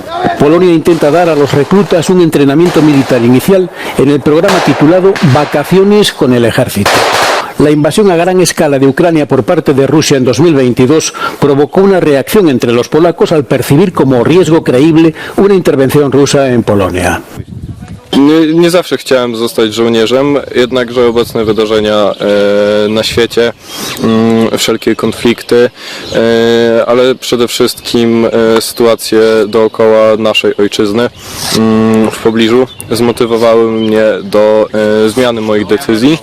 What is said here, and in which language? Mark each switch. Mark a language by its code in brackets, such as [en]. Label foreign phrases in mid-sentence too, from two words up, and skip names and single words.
[es] Polonia intenta dar a los reclutas un entrenamiento militar inicial en el programa titulado Vacaciones con el ejército. La invasión a gran escala de Ucrania por parte de Rusia en 2022 provocó una reacción entre los polacos al percibir como riesgo creíble una intervención rusa en Polonia. [pl] Nie zawsze chciałem zostać żołnierzem, jednakże obecne wydarzenia na świecie, wszelkie konflikty, ale przede wszystkim sytuacje dookoła naszej ojczyzny w pobliżu zmotywowały mnie do zmiany moich decyzji.